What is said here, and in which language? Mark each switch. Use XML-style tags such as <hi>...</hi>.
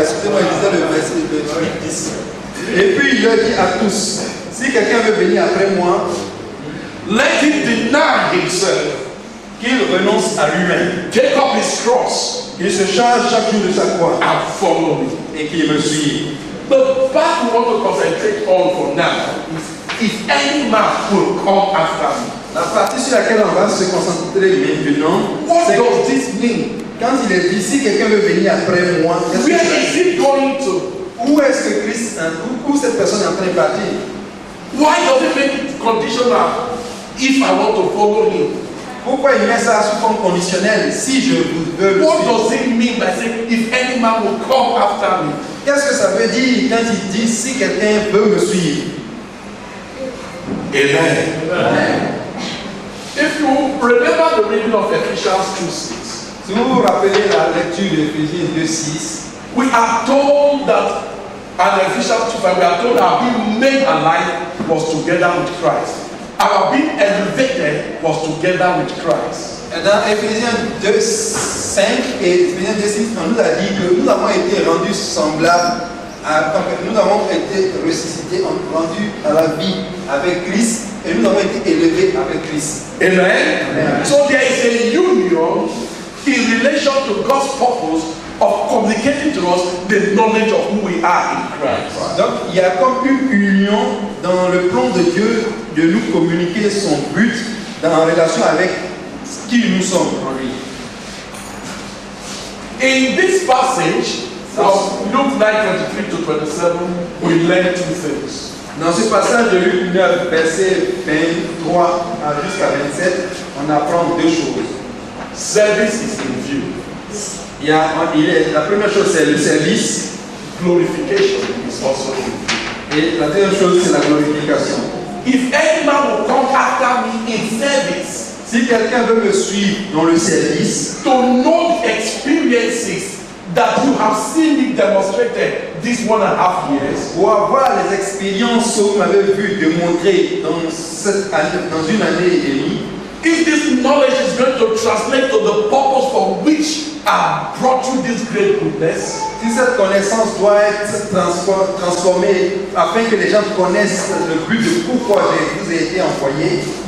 <fr>Excusez-moi, je disais le verset 10. Et puis il leur dit à tous, si quelqu'un veut venir après moi,</fr> <en>Let him deny himself,</en> <fr>qu'il renonce à lui-même,</fr> <en>take up his cross,</en> <fr>qu'il se charge chaque jour de sa croix</fr> <en>and follow me.</en> <fr>et qu'il me suive.</fr> <en>The part we want to concentrate on for now is if any man will come after me.</en> <fr>La partie sur laquelle on va se concentrer maintenant,</fr> <en>What</en> <fr>c'est</fr> <en>does this mean?</en> <fr>quand il est dit, si quelqu'un veut venir après moi,</fr> <en>Where is he going to?</en> <fr>où est-ce que Christ, où cette personne est en train de partir?</fr> <en>Why does it make it conditional? If I want to follow him.</en> <fr>Pourquoi il met ça sous forme conditionnelle? Si je veux le</fr> <en>What</en> <fr>suivre.</fr> <en>does it mean by saying if any man will come after me?</en> <fr>Qu'est-ce que ça veut dire quand il dit si quelqu'un veut me suivre?</fr> <en>Amen. If you remember the reading of Ephesians 2:6,</en> <fr>Si vous vous rappelez la lecture d'Éphésiens 2:6,</fr> <en>we are told that, and Ephesians 2:5, we are told that being made alive was together with Christ. Our being elevated was together with Christ.</en> <fr>dans Éphésiens 2:5 et Éphésiens 2:6, on nous a dit que nous avons été rendus semblables, nous avons été ressuscités, rendus à la vie avec Christ et nous avons été élevés avec Christ.</fr> <en>Amen. So there is a union in relation to God's purpose of communicating to us the knowledge of who we are in Christ.</en> <fr>Donc, il y a comme une union dans le plan de Dieu de nous communiquer son but en relation avec qui nous sommes en lui.</fr> <en>In this passage, from Luke 9:23 to 27, we learn two things.</en> <fr>Dans ce passage de Luc 9, verset 23 jusqu'à 27, on apprend deux choses.</fr> <en>Service is in view.</en> <fr>La première chose, c'est le service.</fr> <en>Glorification is also in view.</en> <fr>Et la deuxième chose, c'est la glorification.</fr> <en>If any man will come after me in service,</en> <fr>si quelqu'un veut me suivre dans le service,</fr> <en>to know the experiences that you have seen me demonstrated this 1.5 years,</en> <fr>pour avoir les expériences que vous m'avez vu démontrer dans une année et demie,</fr> <en>if this knowledge is going to translate to the purpose for which I brought you this great goodness,</en> <fr>si cette connaissance doit être transformée afin que les gens connaissent le but de pourquoi je vous ai été envoyé,</fr>